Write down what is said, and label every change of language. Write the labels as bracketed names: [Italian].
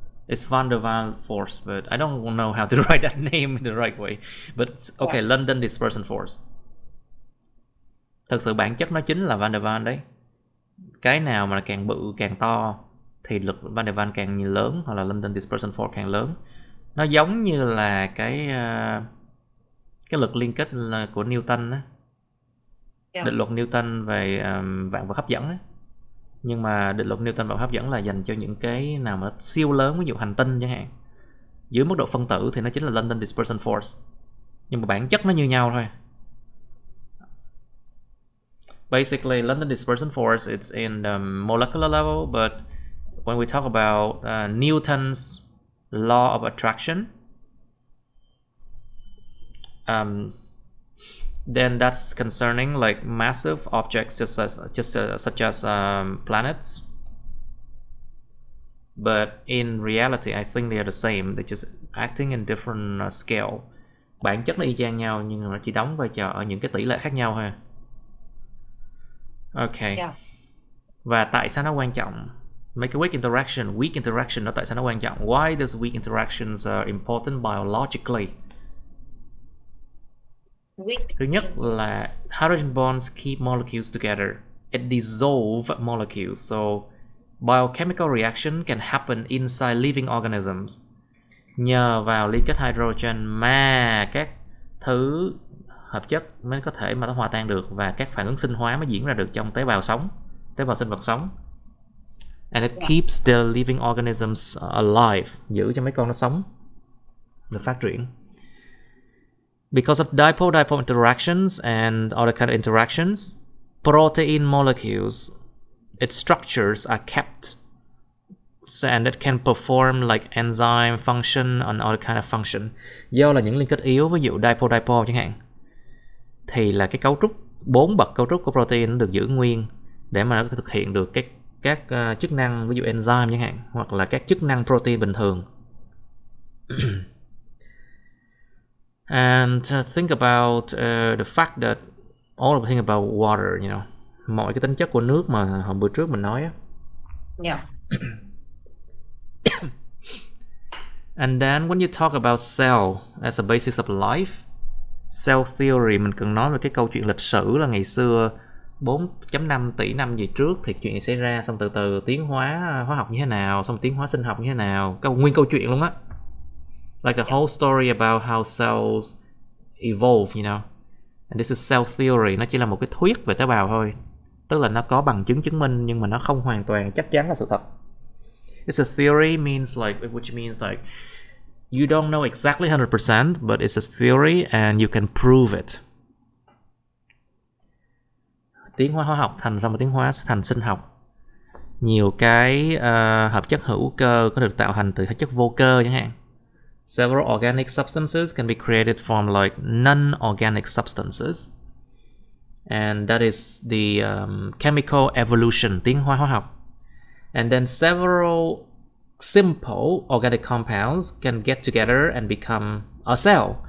[English] It's Van der Waal force, but I don't know how to write that name in the right way. But okay, London dispersion force. [Vietnamese] Thực sự bản chất nó chính là Van der Waal đấy. Cái nào mà càng bự càng to thì lực Van der Waal càng lớn, hoặc là London dispersion force càng lớn. Nó giống như là cái lực liên kết của Newton á. Yeah. Định luật Newton về vạn vật hấp dẫn á. Nhưng mà định luật Newton vạn vật hấp dẫn là dành cho những cái nào mà siêu lớn, ví dụ hành tinh chẳng hạn. Dưới mức độ phân tử thì nó chính là London dispersion force. Nhưng mà bản chất nó như nhau thôi. [English] Basically, London dispersion force, it's in the molecular level, but when we talk about Newton's law of attraction, then that's concerning like massive objects such as planets. But in reality, I think they are the same. They're just acting in different scale. [Vietnamese] Bản chất nó y chang nhau nhưng mà nó chỉ đóng vai trò ở những cái tỷ lệ khác nhau thôi. Okay. Yeah. Và tại sao nó quan trọng? [English] Make a weak interaction [Vietnamese] nó tại sao nó quan trọng? [English] Why does weak interactions are important biologically? [Vietnamese] Thứ nhất là [English] hydrogen bonds keep molecules together it dissolves molecules. So biochemical reaction can happen inside living organisms. [Vietnamese] Nhờ vào liên kết hydrogen mà các thứ hợp chất mới có thể mà nó hòa tan được, và các phản ứng sinh hóa mới diễn ra được trong tế bào sống, tế bào sinh vật sống. [English] And it keeps the living organisms alive, [Vietnamese] giữ cho mấy con nó sống, nó phát triển. [English] Because of dipole-dipole interactions and other kind of interactions, protein molecules, its structures are kept, and it can perform like enzyme function and other kind of function. [Vietnamese] Do là những liên kết yếu, ví dụ dipole-dipole chẳng hạn, thì là cái cấu trúc, 4 bậc cấu trúc của protein nó được giữ nguyên để mà nó có thể thực hiện được các chức năng, ví dụ enzyme chẳng hạn, hoặc là các chức năng protein bình thường. [English] And think about the fact that all of the thing about water, you know, [Vietnamese] mọi cái tính chất của nước mà hôm bữa trước mình nói á. [English] Yeah. And then when you talk about cell as a basis of life, cell theory, [Vietnamese] mình cần nói về cái câu chuyện lịch sử là ngày xưa 4.5 tỷ năm về trước thì chuyện gì xảy ra, xong từ từ tiến hóa hóa học như thế nào, xong tiến hóa sinh học như thế nào, nguyên câu chuyện luôn á. [English] Like a whole story about how cells evolve, you know. And this is cell theory, [Vietnamese] nó chỉ là một cái thuyết về tế bào thôi. Tức là nó có bằng chứng chứng minh nhưng mà nó không hoàn toàn chắc chắn là sự thật. [English] It's a theory means like, which means like you don't know exactly 100%, but it's a theory and you can prove it. [Vietnamese] Tiến hóa hóa học thành, xong rồi tiến hóa thành sinh học. Nhiều cái hợp chất hữu cơ có được tạo thành từ hợp chất vô cơ chẳng hạn. [English] Several organic substances can be created from like non-organic substances. And that is the chemical evolution, [Vietnamese] tiến hóa hóa học. [English] And then several simple organic compounds can get together and become a cell.